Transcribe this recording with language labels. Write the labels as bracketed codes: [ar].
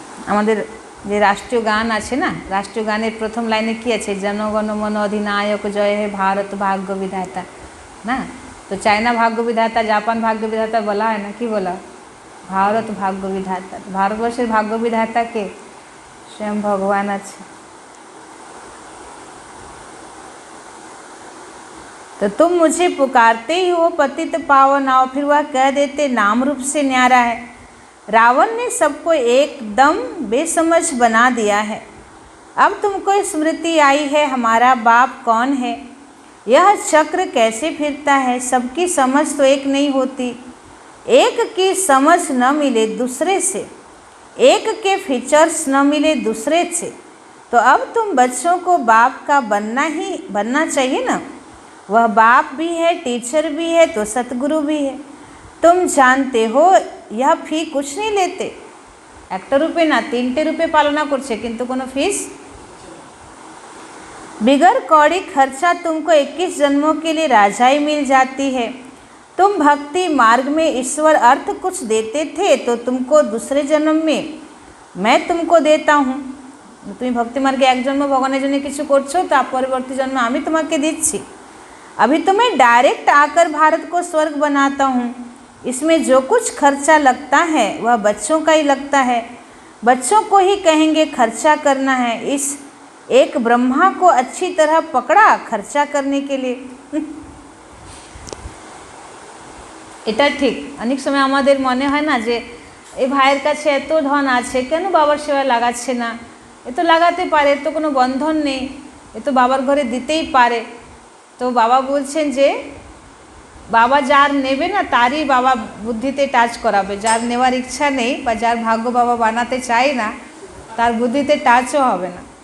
[bn] আমাদের যে রাষ্ট্রীয় গান আছে না, রাষ্ট্রীয় গানের প্রথম লাইনে কি আছে? জনগণ মন অধিনায়ক জয় হে ভারত ভাগ্য বিধাতা না। তো চায়না ভাগ্য বিধাতা, জাপান ভাগ্য বিধাতা বলা হয় না, কি বলা? ভারত ভাগ্য বিধাতা। ভারতবর্ষের ভাগ্য বিধাতা কে? [hi] स्वयं भगवान [bn] আছে। [hi] तो तुम मुझे पुकारते ही हो पतित पावन आओ, फिर वह कह देते नाम रूप से न्यारा है। रावण ने सबको एकदम बेसमझ बना दिया है। अब तुमको स्मृति आई है हमारा बाप कौन है, यह चक्र कैसे फिरता है, सबकी समझ तो एक नहीं होती, एक की समझ न मिले दूसरे से, एक के फीचर्स न मिले दूसरे से, तो अब तुम बच्चों को बाप का बनना चाहिए ना। वह बाप भी है, टीचर भी है, तो सतगुरु भी है। तुम जानते हो यह फी कुछ नहीं लेते, [bn] একটা রূপে না 3টে রূপে পালনা করছে কিন্তু কোনো ফিস। [hi] बिगर कौड़ी खर्चा तुमको 21 जन्मों के लिए राजाई मिल जाती है। तुम भक्ति मार्ग में ईश्वर अर्थ कुछ देते थे तो तुमको दूसरे जन्म में मैं तुमको देता हूँ। [bn] তুমি ভক্তি মার্গে এক জন্ম ভগবানের জন্য কিছু করছো, তার পরবর্তী জন্ম আমি তোমাকে দিচ্ছি। [hi] अभी तो मैं डायरेक्ट आकर भारत को स्वर्ग बनाता हूँ। इसमें जो कुछ खर्चा लगता है वह बच्चों का ही लगता है, बच्चों को ही कहेंगे खर्चा करना है। इस एक ब्रह्मा को अच्छी तरह पकड़ा खर्चा करने के लिए। [bn] এটা ঠিক। অনেক সময় আমাদের মনে হয় না যে এই ভাইয়ের কাছে এত ধন আছে, কেন বাবার সেবায় লাগাচ্ছে না? এ তো লাগাতে পারে, এর তো কোনো বন্ধন নেই, এ তো বাবার ঘরে দিতেই পারে। তো বাবা বলছেন যে বাবা যার নেবে না তারই বাবা বুদ্ধিতে টাচ করাবে, যার নেওয়ার ইচ্ছা নেই বা যার ভাগ্য বাবা বানাতে চায় না তার বুদ্ধিতে টাচও হবে না।